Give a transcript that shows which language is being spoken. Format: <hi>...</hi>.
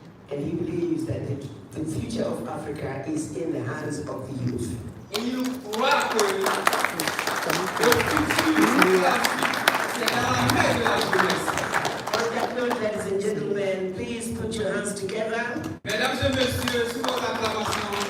<en>And he believes that the future of Africa is in the hands of the youth.</en> <fr>Et il croit que le futur de l'Afrique, c'est dans la main de la jeunesse.</fr> <en>On that note, ladies and gentlemen, please put your hands together.</en> <fr>Mesdames et messieurs, sous votre acclamation.</fr>